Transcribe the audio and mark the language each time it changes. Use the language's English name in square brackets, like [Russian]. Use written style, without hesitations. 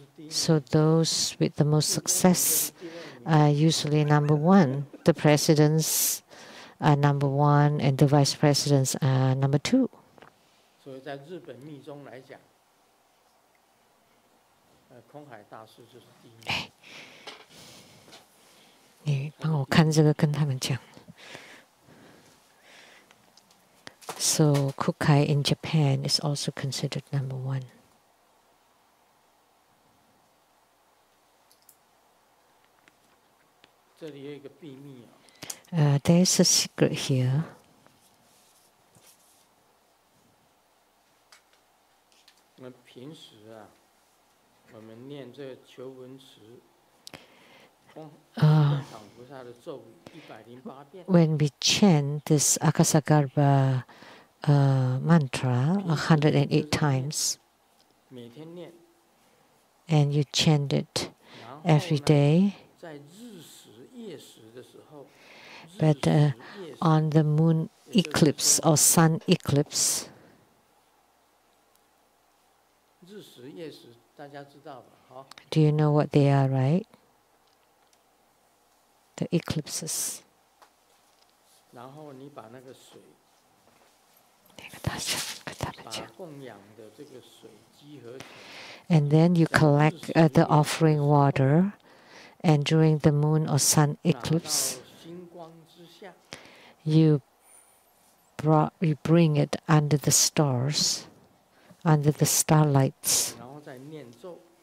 [English] So those with the most success are usually number one. The presidents are number one, and the vice presidents are number two. [Chinese] 所以在日本密宗来讲，空海大师就是第一名。你帮我看这个，跟他们讲。 [English] So Kukai in Japan is also considered number one. [Chinese] 这里有一个秘密 [English] there is a secret here. [Chinese] 我们平时我们念这个求文词，场菩萨的咒语108遍。 [English] When we chant this Akasagarbha mantra 108 times, [Chinese] 每天念， [English] and you chant it every day, [Chinese] 在日食夜食的时候， [English] but on the moon eclipse or sun eclipse, [Chinese] 日食夜食大家知道吧？好。 [English] do you know what they are, right? The eclipses. [Chinese] 然后你把那个水，把供养的这个水集合起来。 [English] And then you collect the offering water, and during the moon or sun eclipse, [Chinese] 星光之下， [English] you bring it under the stars, under the starlights, [Chinese] 然后再念咒，